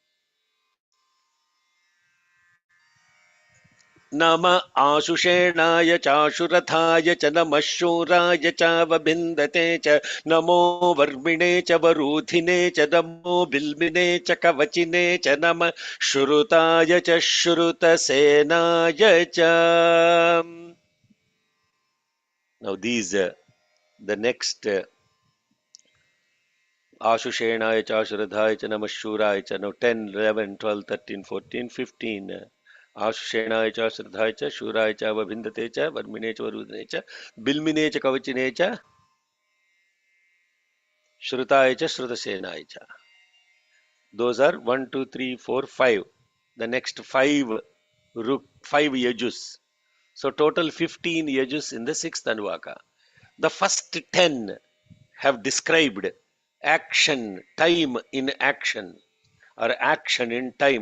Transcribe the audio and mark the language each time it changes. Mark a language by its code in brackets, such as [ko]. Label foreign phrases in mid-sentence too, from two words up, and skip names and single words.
[sa] नम आशुषेणाय चाशुरथाय च नमः शूराय चावभिन्दते च नमो वर्मिणे च वरूधिने च नमो बिल्मिने च कवचिने च नमः श्रुताय च श्रुतसेनाय च [en] Now these the next [sa] आशुषेणाय च आश्रधाय च नमः शूराय च. [en] Now 10, 11, 12, 13, 14, 15. [sa] आशुषेणाय च आश्रधाय च शूराय च वभिन्दते च वर्मिणे च वरुदने च बिल्मिने च कवचिने च श्रुताय च श्रुतसेनाय च. [en] Those are 1, 2, 3, 4, 5. The next 5 yajus. So total 15 yajus in the 6th Anuvaka. The first 10 have described action, time in action, or action in time.